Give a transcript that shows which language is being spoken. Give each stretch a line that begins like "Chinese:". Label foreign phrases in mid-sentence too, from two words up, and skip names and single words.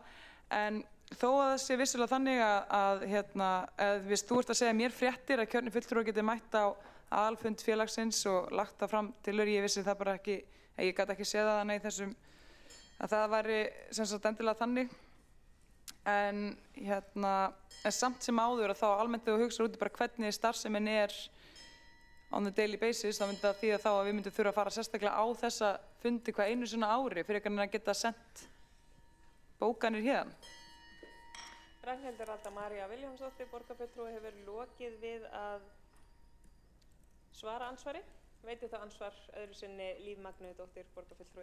Icelandic: En þó að það sé vissulega þannig að viss þú ert að segja mér fréttir að kjörnir fulltrúar geti mætt á aðalfund félagsins og lagt það fram til ég vissi það bara ekki, ég gat ekki séð það þannig í þessum, að það væri sem sagt endilega þannig. En samt sem áður að þá almennt þegar þú hugsar út í bara hvernig starfsemin er
English: on the daily basis,
Icelandic: þá myndi það þýða þá að við myndum þurfa að fara sérstaklega á þessa fundi hvað einu svona ári fyrir að geta sendt bókanir hérna. Ragnhildur Alda María Vilhjálmsdóttir, borgarfulltrúi, hefur lokið við að svara ansvari. Veitir það ansvar öðru sinni Líf Magnúðardóttir, borgarfulltrúi.